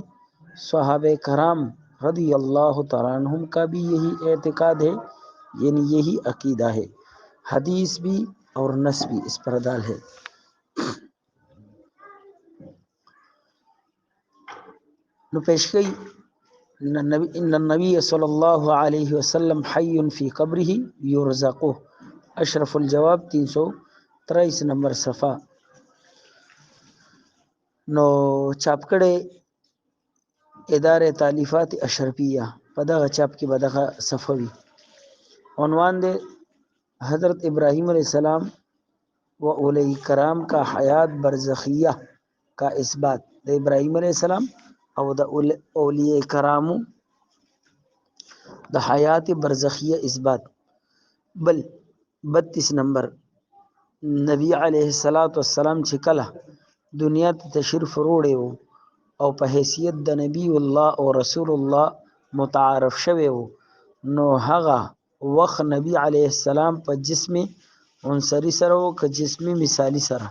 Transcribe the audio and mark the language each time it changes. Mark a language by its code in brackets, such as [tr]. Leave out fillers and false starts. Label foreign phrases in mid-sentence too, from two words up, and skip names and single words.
[ur] صحابہ کرام [ar] رضی اللہ تعالیٰ عنہم [ur] کا بھی یہی اعتقاد ہے، یعنی یہی عقیدہ ہے. حدیث بھی اور نص بھی اس پر دال ہے. [ps] نو پیش گئی [ar] ان النبی صلی اللہ علیہ وسلم حی فی قبرہ یرزقہ، اشرف الجواب 323 [ps] نمبر صفحه. نو چاپ کړی [ur] اداره تالیفات اشرفیه، [ps] په دغه چاپ کې به دغه صفحه وي. [ur] عنوان دی حضرت ابراہیم [ar] علیہ السلام [ur] و اولیاء کرام کا حیات برزخیہ کا اثبات. [ps] د ابراہیم [ar] علیہ السلام [ps] او د اولیاء کرامو د حیات برزخیہ اثبات. بل 32 نمبر، نبی علیہ السلام چې کله دنیا ته تشریف وروړی و او په حیثیت د نبی الله او رسول الله متعارف شوی و، نو هغه وخت نبی [ar] علیه السلام [ps] په جسم عنصري سره و که جسم مثالي سره.